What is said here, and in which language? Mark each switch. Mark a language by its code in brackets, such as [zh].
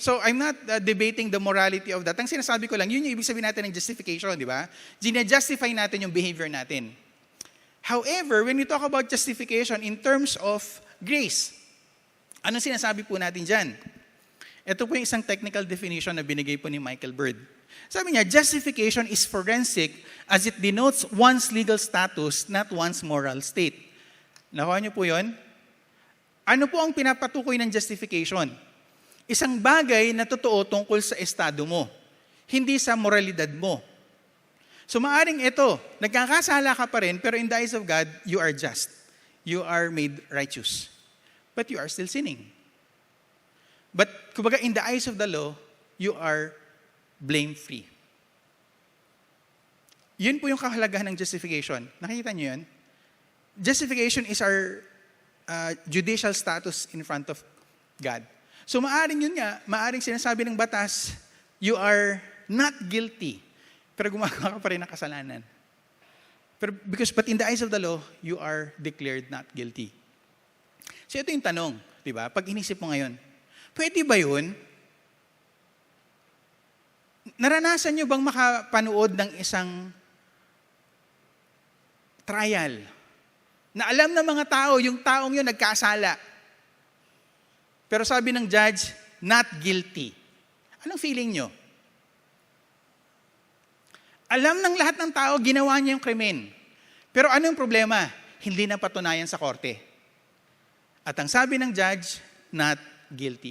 [en] So, I'm not debating the morality of that. [tl] Ang sinasabi ko lang, yun yung ibig sabihin natin ng justification, di ba? Gina-justify natin yung behavior natin. [en] However, when we talk about justification in terms of grace, [tl] anong sinasabi po natin dyan? Ito po yung isang technical definition na binigay po ni Michael Bird. Sabi niya, [en] justification is forensic as it denotes one's legal status, not one's moral state. [tl] Nakuha niyo po yun? Ano po ang pinapatukoy ng justification? Isang bagay na totoo tungkol sa estado mo, hindi sa moralidad mo. So maaring ito, nagkakasala ka pa rin, pero [en] in the eyes of God, you are just. You are made righteous. But you are still sinning. But kumbaga in the eyes of the law, you are blame-free. [tl] Yun po yung kahalagahan ng justification. Nakikita niyo yun? [en] Justification is our judicial status in front of God. [tl] So maaring yun nga, maaring sinasabi ng batas, [en] you are not guilty. [tl] Pero gumagawa ka pa rin ng kasalanan. [en] But in the eyes of the law, you are declared not guilty. [tl] So ito yung tanong, di ba? Pag inisip mo ngayon, pwede ba yun? Naranasan nyo bang makapanood ng isang trial na alam ng mga tao, yung taong yun nagkasala. Pero sabi ng judge, [en] not guilty. [tl] Anong feeling nyo? Alam ng lahat ng tao, ginawa niya yung krimen. Pero anong problema? Hindi na patunayan sa korte. At ang sabi ng judge, [en] not guilty.